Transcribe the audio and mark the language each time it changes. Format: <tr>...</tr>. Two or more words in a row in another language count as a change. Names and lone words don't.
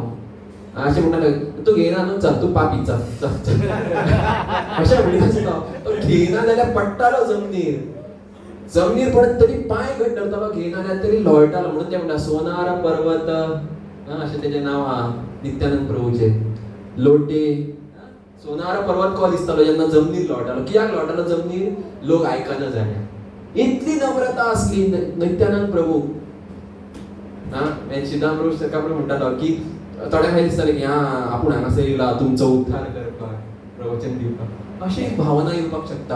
<kok>अशें म्हणटाले तूं घेयना न्हू चल तूं पापी चल अशें म्हणटा. तो घेयना जाल्यार पडटालो जमनीर पडत तरी पांय घट धरतालो, घेयना जाल्यार तरी लोळटालो. म्हणून ते म्हणटा सोनार पर्वत अशें तेजें नांव आहा नित्यानंद प्रभूचे. लोटे सोनार पर्वत को दिसतालो जेन्ना जमनीर लोळटालो. कित्याक लोळटालो जमनीर? लोक आयकना जाल्यार. इतली नम्रता असली नित्यानंद प्रभू. सिद्धांत प्रभू सखा प्रभू म्हणटालो की थोड्या खाली दिसताले की आपूण हांगासर येयला तुमचो उद्धार करपाक, प्रवचन दिवपाक, अशी एक भावना येवपाक शकता.</kok>